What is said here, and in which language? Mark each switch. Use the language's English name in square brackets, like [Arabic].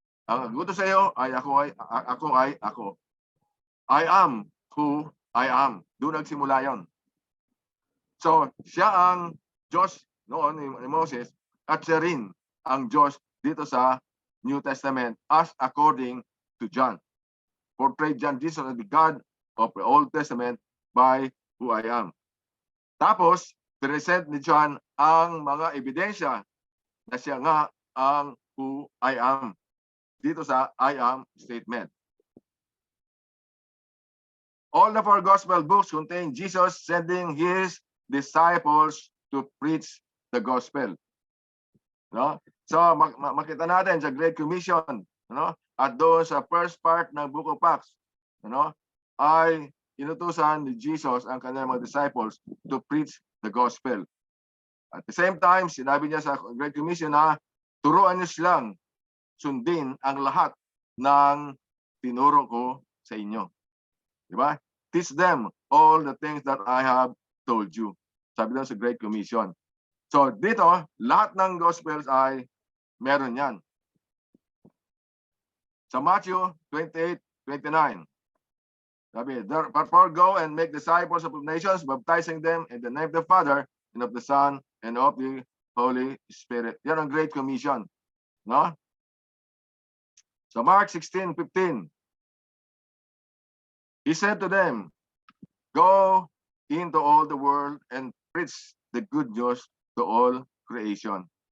[Filipino] Ang nag-utos sa iyo ay ako. [English] I am who I am. [Filipino] Doon nagsimula yon. So, siya ang Diyos noon ni Moses at siya rin ang Diyos dito sa New Testament [English] as according to John. Portrayed John Jesus as the God of the Old Testament by who I am. [Filipino] Tapos, present ni John ang mga ebidensya na siya nga ang [English] who I am. [Filipino] Dito sa I am statement. [English] All the four gospel books contain Jesus sending his disciples to preach the gospel. [Filipino] No? So makita natin sa Great Commission, no? At doon sa first part ng Book of Acts, no? Ay inutusan ni Jesus ang kanyang mga disciples [English] to preach the gospel. At the same time, [Filipino] sinabi niya sa Great Commission na turuan niyo silang sundin ang lahat ng tinuro ko sa inyo. Di ba? [English] Teach them all the things that I have told you. [Filipino] Sabi doon sa Great Commission. So dito, lahat ng Gospels ay meron yan. [English] Sa Matthew 28:29, sabi, therefore go and make disciples of nations, baptizing them in the name of the Father, and of the Son, and of the Holy Spirit. [Filipino] Yan ang Great Commission. [English] No? Sa Mark 16:15, he said to them, go into all the world and preach the good news to all creation.